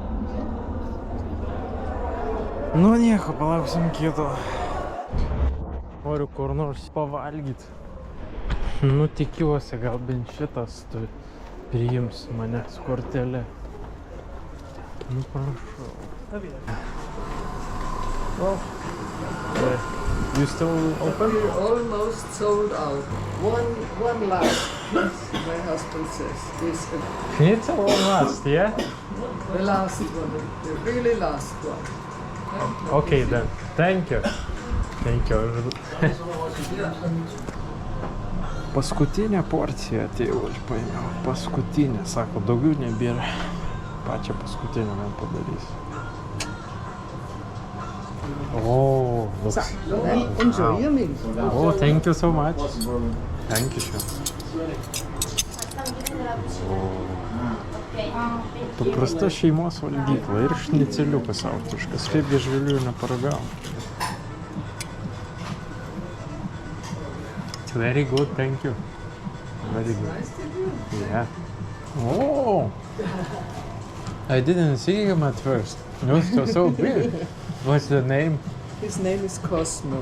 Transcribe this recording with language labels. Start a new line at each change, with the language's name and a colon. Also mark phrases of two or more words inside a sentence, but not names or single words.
Lithuanian: Nu nieko, palauksim kito. Noriu kur nors pavalgyti. Nu tikiuosi, gal bent šitas priims mane su kortele. Nu prašau. Oh.
English: You still open? We're almost sold out. One last, my husband says. This Schnitzel or last, yeah? the last one, the really last one. Okay then. Thank you. Thank you.
Lithuanian: Paskutinę porciją atėjau, aš paėmiau. Paskutinę, sako, daugiau nebėra. Pačią paskutinę man padarys.
English: Oh, looks... Enjoy your meal. Oh, thank you so much. Thank you.
Lithuanian: Paprasta šeimos valgykla ir šniceliukas autiškas. Kaip žvėlių neparagavom.
English: It's very good, thank you. Very good. Nice to do. Yeah. Oh! I didn't see him at first. It was so big. What's the name? His name is Cosmo.